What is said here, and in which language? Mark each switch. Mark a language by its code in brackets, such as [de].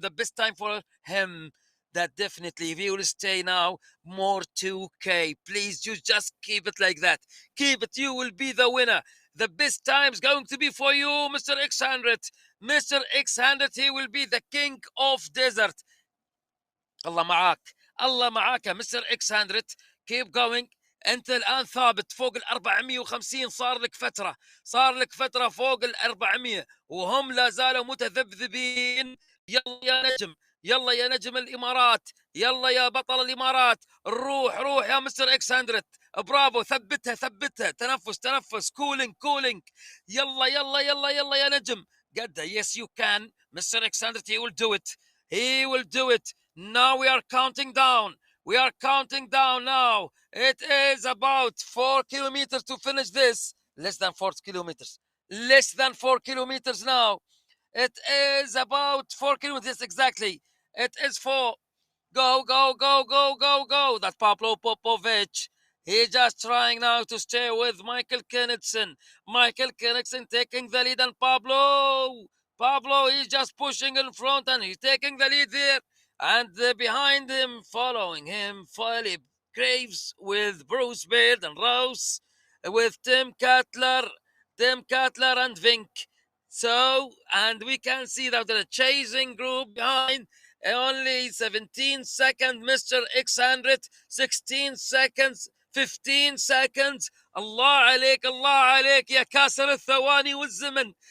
[en] The best time for him. That definitely, if he will stay now, more 2K. Please, you just keep it like that. Keep it. You will be the winner. The best time is going to be for you, Mr. X100. Mr. X100, he will be the king of desert. [ar] الله معاك الله معاك يا مستر اكس 100 [en] كيب جوينج [ar] انت الان ثابت فوق ال 450 صار لك فتره فوق ال 400 وهم لا زالوا متذبذبين يلا يا نجم يلا يا نجم الامارات يلا يا بطل الامارات روح يا مستر اكس 100 برافو ثبتها تنفس كولينج يلا يا نجم قد [en] yes you can Mr. X 100 he will do it. Now we are counting down. Now. It is about 4 kilometers to finish this. Less than 4 kilometers. Now. It is about 4 kilometers exactly. It is 4. Go. That's Pablo Popovic. He's just trying now to stay with Michael Kennison. Taking the lead, and Pablo, he's just pushing in front and he's taking the lead there. And behind him, following him, Philip Graves with Bruce Baird and Rouse, with Tim Cutler and Vink. So, and we can see that the chasing group behind, only 17 seconds, Mr. X100, 16 seconds, 15 seconds. [ar] الله عليك يا كاسر الثواني والزمن.